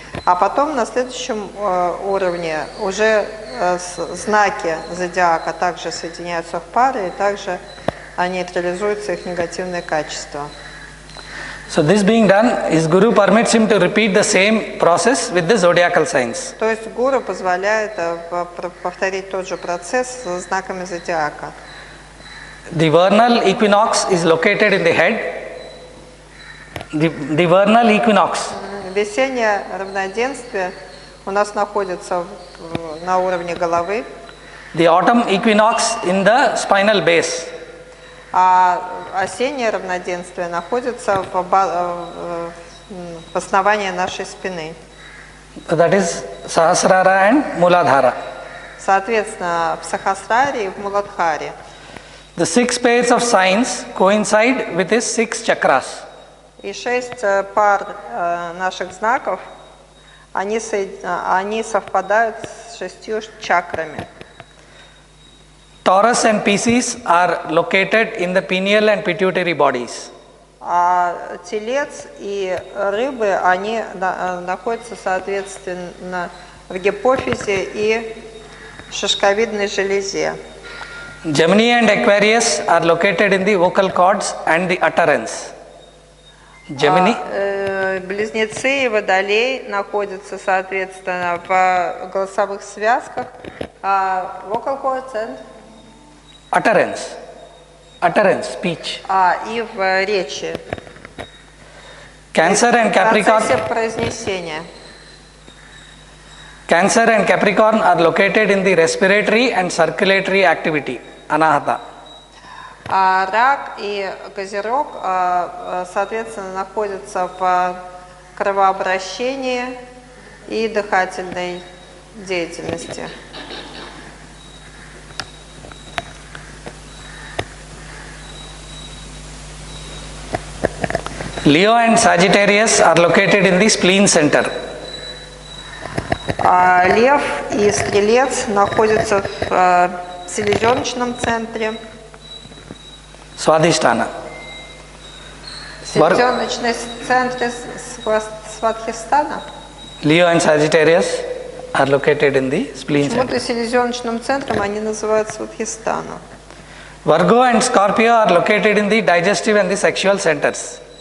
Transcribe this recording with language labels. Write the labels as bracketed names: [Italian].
[Russian] А потом на следующем уровне уже знаки зодиака также соединяются в пары, и также нейтрализуются их негативные качества. [English] So this being done, his Guru permits him to repeat the same process with the zodiacal signs. [Russian] То есть гуру позволяет повторить тот же процесс с знаками зодиака. [English] The vernal equinox is located in the head. The vernal equinox. [Russian] Весеннее равноденствие у нас находится на уровне головы. [English] The autumn equinox in the spinal base. [Russian] А осеннее равноденствие находится в основании нашей спины. [English] That is Sahasrara and Muladhara. [Russian] Соответственно, в Сахасраре и в Муладхаре. [English] The 6 pairs of signs coincide with his 6 chakras. [Russian] И 6 пар наших знаков, они совпадают с 6 чакрами. [English] Taurus and Pisces are located in the pineal and pituitary bodies. [Russian] А Телец и Рыбы, они находятся, соответственно, в гипофизе и шишковидной железе. [English] Gemini and Aquarius are located in the vocal cords and the utterance. Gemini. [Russian] Близнецы и Водолей находятся, соответственно, в голосовых связках, [English] vocal cords and Utterance, speech. [Russian] И в речи. [English] Cancer and Capricorn. [Russian] В процессе произнесения. [English] Cancer and Capricorn are located in the respiratory and circulatory activity, Anahata. [Russian] Рак и Козерог, соответственно, находятся в кровообращении и дыхательной деятельности. [English] Leo and Sagittarius are located in the spleen center. [Russian] Лев и Стрелец находятся в селезеночном центре. [English] Swadhisthana. [Russian] Селезеночный центр Свадхистана. [English] Leo and Sagittarius are located in the spleen center. [Russian] Почему-то селезеночным центром они называют Свадхистана. [English] Virgo and Scorpio are located in the digestive and the sexual centers.